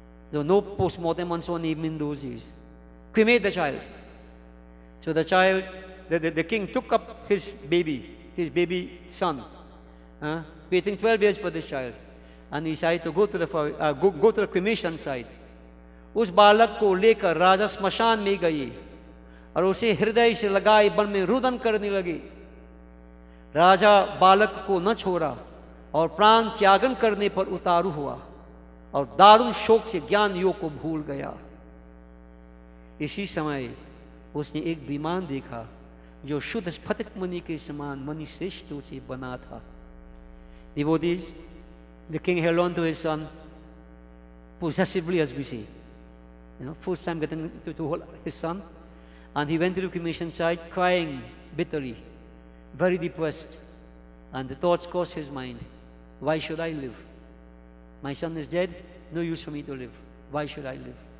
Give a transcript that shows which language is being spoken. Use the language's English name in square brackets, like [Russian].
[English] There was no post-mortem and so on even in those days. Cremate the child. So the child, the king took up his baby son, waiting 12 years for this child. And he decided to go to the cremation site. [Hindi] उस बालक को लेकर राजा स्मशान में गए और उसे हृदय से लगाए बन में रुदन करने लगे. राजा बालक को न छोड़ा और प्राण त्यागन करने पर उतारू हुआ और दारुण शोक से ज्ञान योग को भूल गया. इसी समय उसने एक विमान देखा जो शुद्ध स्फटिक मणि के समान मणि श्रेष्ठों से बना था. [English] Devotees, the king held on to his son possessively, as we say. First time getting to hold his son. And he went to the cremation site crying bitterly, very depressed. And the thoughts crossed his mind. Why should I live? My son is dead, no use for me to live. Why should I live?